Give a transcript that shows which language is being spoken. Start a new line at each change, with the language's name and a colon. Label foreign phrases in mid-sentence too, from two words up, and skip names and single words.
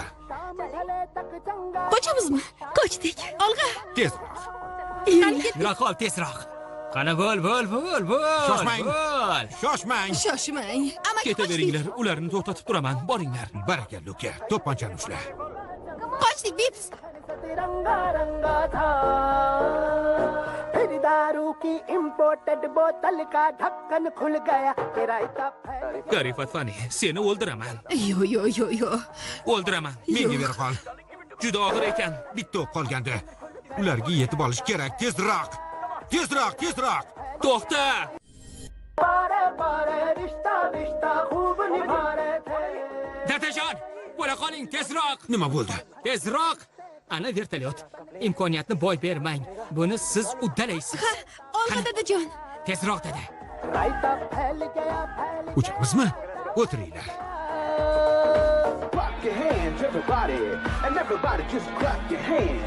Uzbek: Qochamizmi? Qochdik. Olg'a. tezroq. Yura qol, tezroq. Qani bo'l. Shoshmang. Bo'l. Shoshmang. Shoshmang. Amaki Ketaveringlar, ularni to'xtatib turaman. Boringlar. Barakalla uka, to'pponchani ushla. Qochdik, Bips.
Hindi: तिरंगा रंगा था फिर दारू की इम्पोर्टेड बोतल का ढक्कन खुल गया तेरा इतना
Uzbek: Garifat Fani, seni o'ldiraman. Yo. O'ldiraman. Menga berib qol. Juda og'ir ekan. Bitta o'q qolgandi. Ularga yetib olish kerak. Tezroq. To'xta!
Hindi: बारे बारे रिश्ता रिश्ता खूब निभा रहे थे
Uzbek: Dadajon, bo'la qoling, tezroq. Nima bo'ldi? Tezroq. Ana vertolyot. Imkoniyatni boy bermang. Buni siz uddalaysiz. Ha, olg'a dadajon. Tezroq dedi.
Hindi: रायता फैल गया फैल
Uzbek: Uchamizmi? O'tiringlar.
English: Clap your hands, everybody, and everybody just clap your hands.